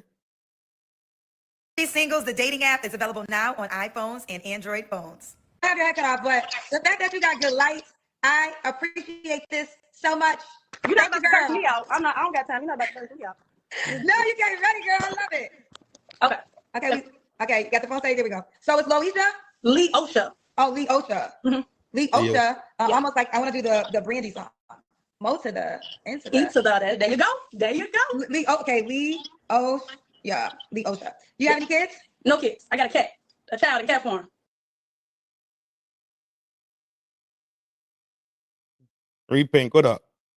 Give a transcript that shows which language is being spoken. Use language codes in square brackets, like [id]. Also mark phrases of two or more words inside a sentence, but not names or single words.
[en] Singles, the dating app is available now on iPhones and Android phones. I have your head cut off, but the fact that you got good lights, I appreciate this so much. You're not about to curse me out. I don't got time. You're not about to curse me out. No, you can't. Ready, girl. I love it. Okay. Okay, you got the phone saved. There we go. So it's Loisha? Leosha. Oh, Leosha. Mm-hmm. Leosha. Almost like I want to do the Brandy song. Mo to the into the. There you go. There you go. Okay, Leosha. Yeah, Leosha. Do you have any kids? No kids. I got a cat. A child in cat form. Read Pink, what up?